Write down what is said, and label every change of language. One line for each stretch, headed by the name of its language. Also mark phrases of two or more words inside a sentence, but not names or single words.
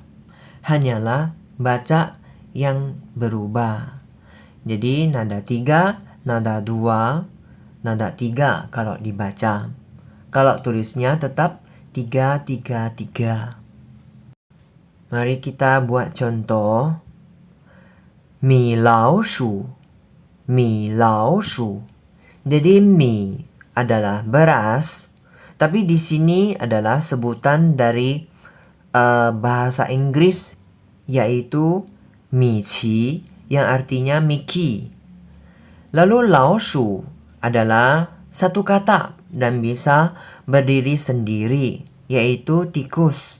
Indonesian: Hanyalah baca yang berubah. Jadi nada 3, nada 2, nada 3 kalau dibaca. Kalau tulisnya tetap 3, 3, 3. Mari kita buat contoh.
Chinese: 米老鼠。米老鼠.
Indonesian: Jadi mi adalah beras, tapi di sini adalah sebutan dari bahasa Inggris, yaitu
Chinese: 米奇
Indonesian: yang artinya Mickey. Lalu
Chinese: 老鼠
Indonesian: adalah satu kata dan bisa berdiri sendiri, yaitu tikus.